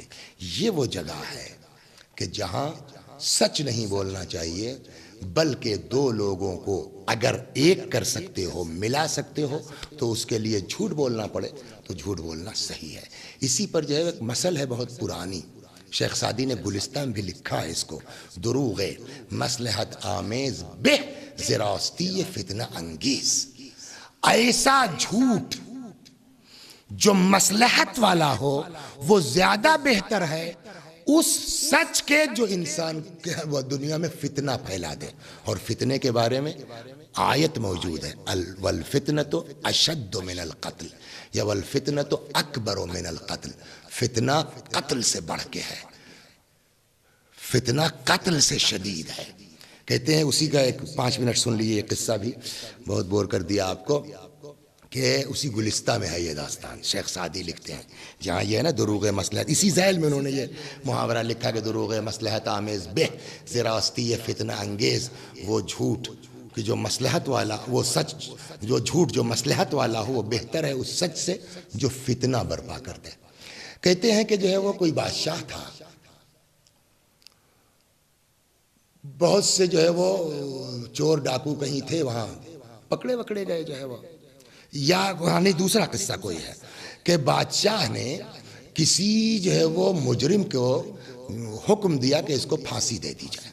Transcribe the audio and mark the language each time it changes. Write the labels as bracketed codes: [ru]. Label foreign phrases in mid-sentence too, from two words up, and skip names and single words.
[ur] یہ وہ جگہ ہے کہ جہاں سچ نہیں بولنا چاہیے، بلکہ دو لوگوں کو اگر ایک کر سکتے ہو، ملا سکتے ہو، تو اس کے لیے جھوٹ بولنا پڑے تو جھوٹ بولنا صحیح ہے۔ اسی پر جو ہے ایک مثل ہے بہت پرانی، شیخ سعدی نے گلستان بھی لکھا ہے اس کو، [fa] دروغ مصلحت آمیز بہ زراستی فتنہ انگیز۔ [ur] ایسا جھوٹ جو مصلحت والا ہو وہ زیادہ بہتر ہے اس سچ کے جو انسان وہ دنیا میں فتنہ پھیلا دے۔ اور فتنے کے بارے میں آیت موجود ہے، [ar] والفتنۃ اشد من القتل، یا والفتنۃ اکبر من القتل، [ur] فتنہ قتل سے بڑھ کے ہے، فتنہ قتل سے شدید ہے۔ کہتے ہیں اسی کا ایک 5 منٹ سن لیجیے، ایک قصہ بھی بہت بور کر دیا آپ کو، کہ اسی گلستہ میں ہے یہ داستان، شیخ سعدی لکھتے ہیں جہاں یہ ہے نا [fa] دروغ مصلحت، [ur] اسی ذیل میں انہوں نے یہ محاورہ لکھا کہ [fa] دروغ مصلحت آمیز بہ زراستی فتنہ انگیز، [ur] وہ جھوٹ کہ جو مصلحت والا، وہ سچ جو جھوٹ جو مصلحت والا ہو وہ بہتر ہے اس سچ سے جو فتنہ برپا کر دے۔ کہتے ہیں کہ جو ہے وہ کوئی بادشاہ تھا، بہت سے جو ہے وہ چور ڈاکو کہیں تھے، وہاں پکڑے وکڑے گئے جو ہے وہ، یا وہاں نہیں، دوسرا قصہ کوئی ہے کہ بادشاہ نے کسی جو ہے وہ مجرم کو حکم دیا کہ اس کو پھانسی دے دی جائے۔